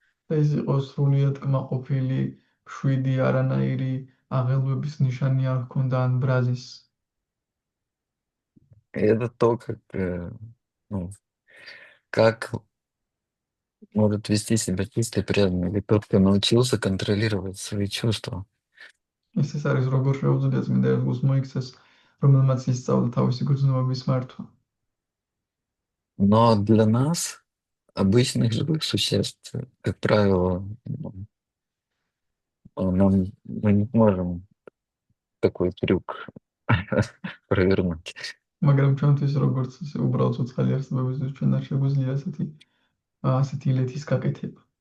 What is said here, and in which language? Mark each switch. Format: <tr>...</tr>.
<ka>და ის იყო სრულიად კმაყოფილი, მშვიდი, არანაირი აღელვების ნიშანი არ ჰქონდა ან ბრაზის.</ka> <ru>И это то, ну, как может вести себя чистый преданный, или тот, кто научился контролировать свои чувства.</ru> <ka>ეს არის როგორ შეუძლია წმინდა ერგოს მოიქცეს, რომელმაც ისწავლა თავისი გრძნობების მართვა.</ka> <ru>Но для нас, обычных живых существ, как правило, мы не можем такой трюк провернуть.</ru> <ka>მაგრამ ჩვენთვის როგორც უბრალოდ ცოცხალი არსებებისთვის ჩვენ არ შეგვიძლია ასეთი ილეთის გაკეთება.</ka>